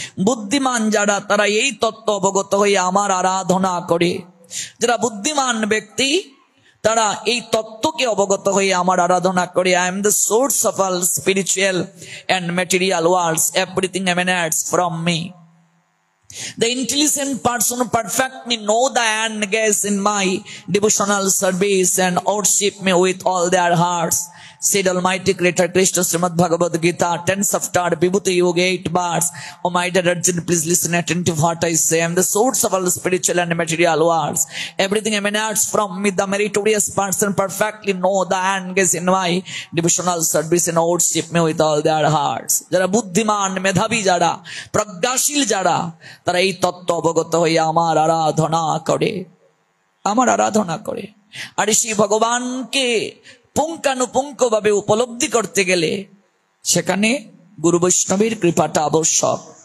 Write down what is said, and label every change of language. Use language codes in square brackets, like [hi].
[bn] বুদ্ধিমান যারা, তারা এই তত্ত্ব অবগত হয়ে আমার আরাধনা করে। যারা বুদ্ধিমান ব্যক্তি তারা এই তত্ত্বকে অবগত হয়ে আমার আরাধনা করে। [en] I am the source of all spiritual and material worlds, everything emanates from me. The intelligent person perfectly know the end gaze in my devotional service and worship me with all their hearts, said Almighty Creator Krishna, Srimad Bhagavad Gita, 10th chapter, Vibhuti Yoga, 8 bars. Oh my dear Arjun, please listen attentive what I say. I am the source of all spiritual and material worlds. Everything emanates from me. The meritorious person perfectly know the end gaze in my devotional service and worship me with all their hearts. [bn] যারা বুদ্ধিমান, মেধাবী যারা, প্রজ্ঞাশীল যারা, তারা এই তত্ত্ব অবগত হয়ে আমার আরাধনা করে, আমার আরাধনা করে। আর সেই ভগবানকে পুঙ্খানুপুঙ্খ ভাবে উপলব্ধি করতে গেলে সেখানে গুরু বৈষ্ণবের কৃপাটা আবশ্যক।